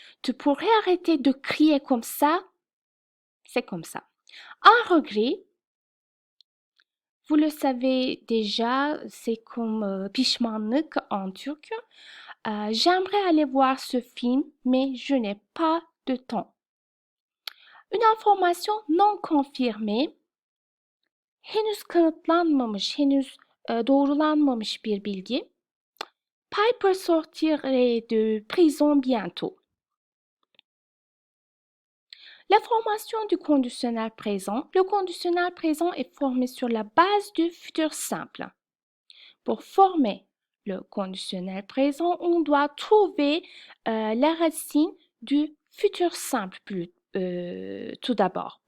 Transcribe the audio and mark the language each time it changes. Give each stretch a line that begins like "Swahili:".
French: Tu pourrais arrêter de crier comme ça? C'est comme ça. Un regret, vous le savez déjà, c'est comme pişmanlık en turc. J'aimerais aller voir ce film, mais je n'ai pas de temps. Une information non confirmée,
Turkish: henüz kanıtlanmamış, henüz doğrulanmamış bir bilgi.
French: Piper sortirait de prison bientôt. La formation du conditionnel présent. Le conditionnel présent est formé sur la base du futur simple. Pour former le conditionnel présent, on doit trouver la racine du futur simple tout d'abord.